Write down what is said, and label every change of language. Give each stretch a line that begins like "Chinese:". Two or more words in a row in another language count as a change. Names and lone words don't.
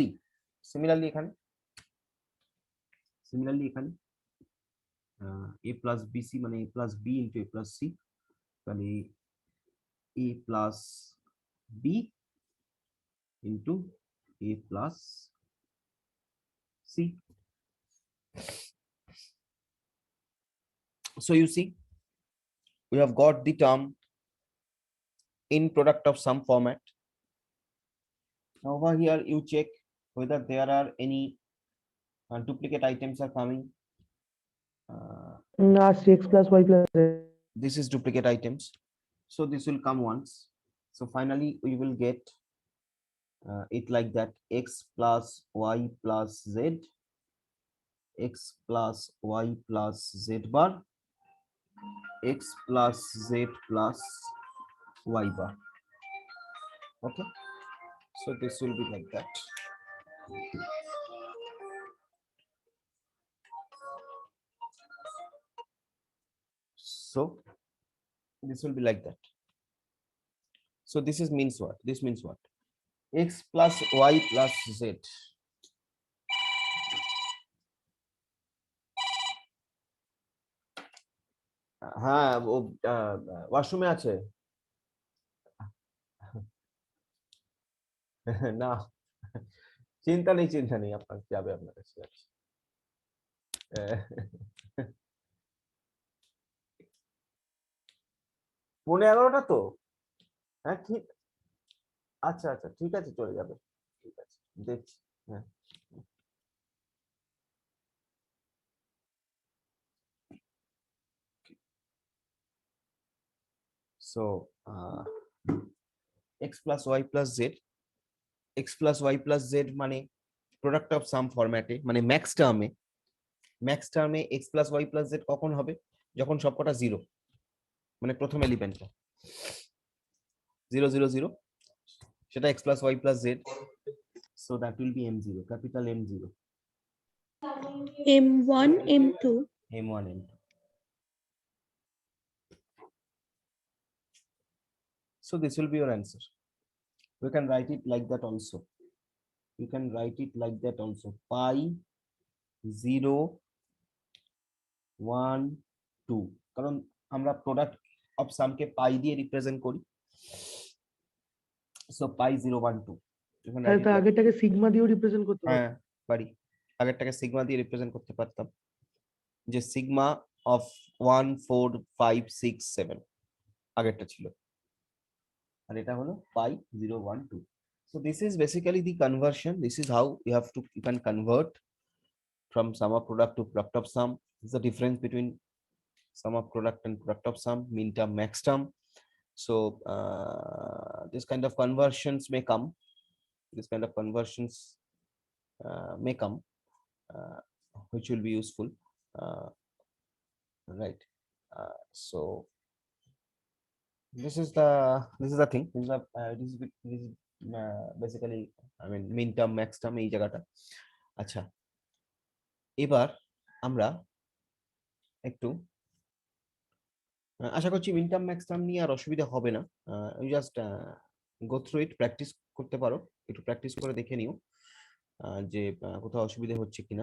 Bangla: সিমিলারলি এখানে
English: A plus BC
Bangla: মানে
English: A plus B into A plus C,
Bangla: তাহলে
English: A plus B into A plus C. So you see, we have got the term in product of sum format. Now over here you check whether there are any duplicate items are coming. না, 6 plus y plus z. This is duplicate items, so this will come once. So finally we will get it like that: x plus y plus z, x plus y plus z bar, x plus z plus y bar. Okay, so this will be like that. So this will be like that. So this is means what? This means what? X plus y plus z.
Bangla: হ্যাঁ, ও ওয়াশরুমে আছে। না, চিন্তা নেই, আপনার যাবে, আপনার কাছে যাচ্ছে। পৌনে 11টা তো। হ্যাঁ ঠিক, আচ্ছা আচ্ছা ঠিক আছে, চলে যাবে। ঠিক আছে, দেখছি। হ্যাঁ, সো
English: x plus y plus z, x plus y plus z
Bangla: মানে
English: product of sum format,
Bangla: মানে
English: max term x plus y plus z
Bangla: কখন হবে? যখন সবকটা জিরো, মানে প্রথম এলিমেন্টটা 0 0 0, সেটা
English: x plus y plus z, so that will be m0, capital M0,
Bangla: M1, M2. M1 M2.
English: So this will be your answer. We can write it like that also. You can write it like that also. Pi 0 1 2,
Bangla: কারণ আমরা
English: product of sum
Bangla: কে পাই দিয়ে রিপ্রেজেন্ট করি। সো পাই 0 1 2, তাহলে তো আগেরটাকে সিগমা দিয়েও রিপ্রেজেন্ট করতে পারি। হ্যাঁ পারি, আগেরটাকে সিগমা দিয়ে রিপ্রেজেন্ট করতে পারতাম, যে
English: sigma of
Bangla: 1 4 5 6 7 আগেরটা ছিল, আর এটা হলো pi 0 1 2.
English: So this is basically the conversion. This is how you can convert from sum of product to product of sum. This is the difference between sum of product and product of sum, min term, max term. So this kind of conversions may come. Which will be useful, right? So this is the thing. This is basically, I mean, min term, max term
Bangla: এই জায়গাটা। আচ্ছা, এবার আমরা একটু আশা করছি
English: min term max term
Bangla: নিয়ে আর অসুবিধা হবে না।
English: you just go through it,
Bangla: প্র্যাকটিস করতে পারো, একটু প্র্যাকটিস করে দেখে নিও যে কোথাও অসুবিধা হচ্ছে কিনা।